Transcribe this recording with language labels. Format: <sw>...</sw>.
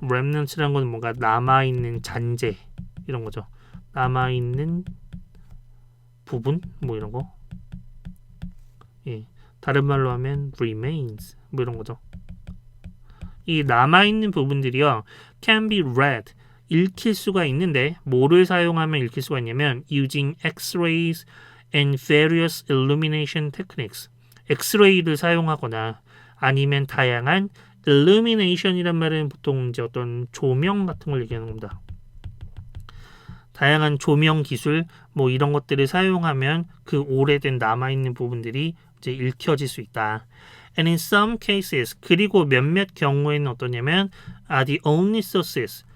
<ko>remnants라는 건 뭔가 남아있는 잔재 이런 거죠. 남아있는 부분 뭐 이런 거. 예. 다른 말로 하면 remains 뭐 이런 거죠. 이 남아있는 부분들이요.</ko> <en>can be read,</en> <ko>읽힐 수가 있는데 뭐를 사용하면 읽힐 수가 있냐면</ko> <en>using X-rays and various illumination techniques.</en> <ko>X-ray를 사용하거나 아니면 다양한 illumination이란 말은 보통 이제 어떤 조명 같은 걸 얘기하는 겁니다. 다양한 조명 기술 뭐 이런 것들을 사용하면 그 오래된 남아있는 부분들이 이제 읽혀질 수 있다.</ko> <en>And in some cases,</en> <ko>그리고 몇몇 경우에는 어떠냐면</ko> <en>are the only sources,</en>